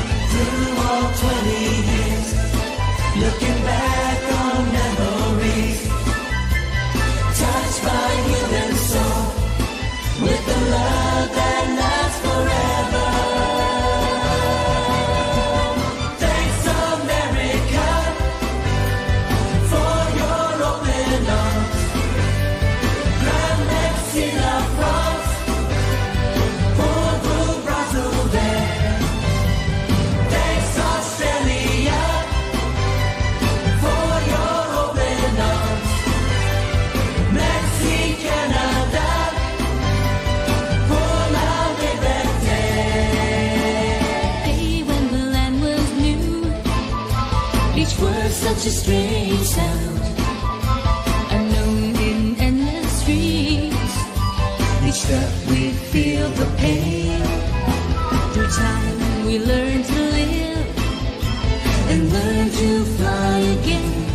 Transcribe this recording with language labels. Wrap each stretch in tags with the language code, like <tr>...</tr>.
<en>Through all 20 years, looking back on memories, touched by human soul, with the love that lasts forever. Thanks America for your open arms.</en> <fr>Grand merci la France pour vos bras ouverts.</fr> <en>Thanks Australia for your open arms.</en> <fr>Merci Canada pour la liberté.</fr> <en>Hey, when the land was new, each word such a strange sound, unknown in endless streets. Each step we feel the pain. Through time we learn to live and learn to fly again.</en>